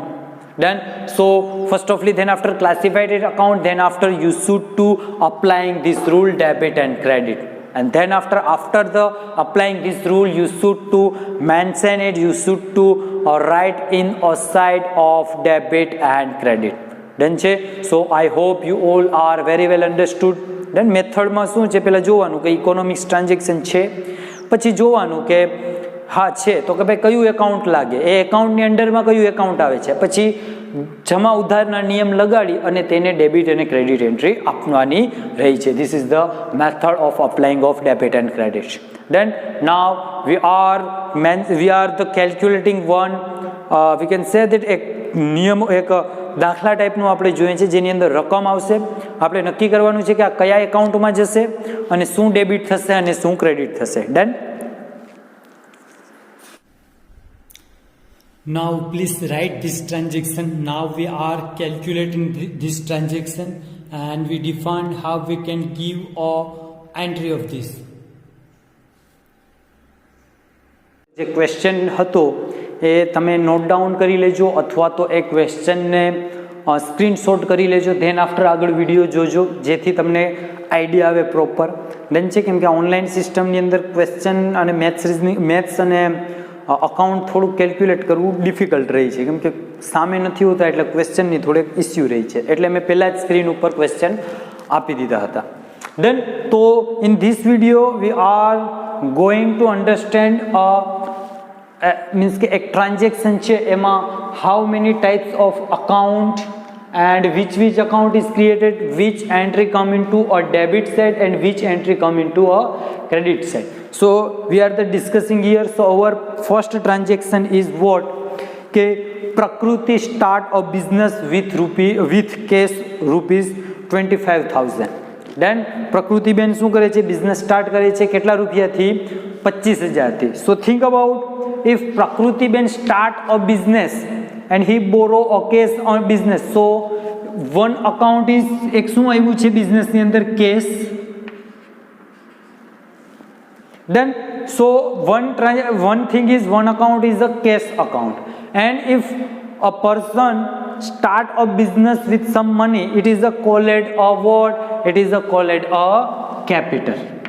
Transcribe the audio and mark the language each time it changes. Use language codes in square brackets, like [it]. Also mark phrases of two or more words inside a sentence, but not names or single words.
[en] Then so first of all, then after classified account, then after you should to applying this rule debit and credit. And then after the applying this rule, you should to mention it, you should to write in a side of debit and credit. [gu] Done છે. [en] So I hope you all are very well understood. Then method [gu] માં શું છે, પહેલા જોવાનું કે [en] economics transaction [gu] છે, પછી જોવાનું કે હા છે તો કે ભાઈ કયું એકાઉન્ટ લાગે, એ એકાઉન્ટની અંડરમાં કયું એકાઉન્ટ આવે છે, પછી જમા ઉધારના નિયમ લગાડી અને તેને ડેબિટ અને [en] credit entry [gu] આપવાની રહી છે. [en] This is the method of applying of debit and credit. Then now we are the calculating one, we can say that [gu] એક નિયમ, એક દાખલા ટાઈપનું આપણે જોઈએ છે જેની અંદર રકમ આવશે. આપણે નક્કી કરવાનું છે કે આ કયા એકાઉન્ટમાં જશે અને શું ડેબિટ થશે અને શું ક્રેડિટ થશે. ડન. [en] Now please write this transaction. Now we are calculating this transaction and we defined how we can give a entry of this. [gu] જે ક્વેશ્ચન હતો એ તમે [en] note down [gu] કરી લેજો અથવા તો એ ક્વેશ્ચનને સ્ક્રીનશોટ કરી લેજો. [en] then after [gu] આગળ વિડીયો જોજો જેથી તમને આઈડિયા આવે પ્રોપર. ડન છે, કેમ કે ઓનલાઈન સિસ્ટમની અંદર ક્વેશ્ચન અને મેથ્સ અને અકાઉન્ટ થોડુંક કેલ્ક્યુલેટ કરવું ડિફિકલ્ટ રહી છે, કેમ કે સામે નથી હોતા એટલે ક્વેશ્ચનની થોડીક ઇસ્યુ રહી છે, એટલે મેં પહેલાં જ સ્ક્રીન ઉપર ક્વેશ્ચન આપી દીધા હતા. [en] then તો in this video we are going to understand means [gu] કે એક ટ્રાન્ઝેક્શન છે એમાં [en] how many types of account and which account is created, which entry come into a debit side and which entry come into a credit side. So we are discussing here. So our first transaction is what, કે પ્રકૃતિ start a business with cash rupees 25,000. [gu] Then પ્રકૃતિબેન શું કરે છે, [en] business start [gu] કરે છે કેટલા રૂપિયાથી, 25,000 થી. [en] So think about if પ્રકૃતિબેન start a business and he borrow a cash on business, so one account is [gu] એક શું આવ્યું છે બિઝનેસની અંદર, કેશ. [en] Then so one thing is, one account is a cash account, and if a person start a business with some money, it is a called a what, it is a called a capital.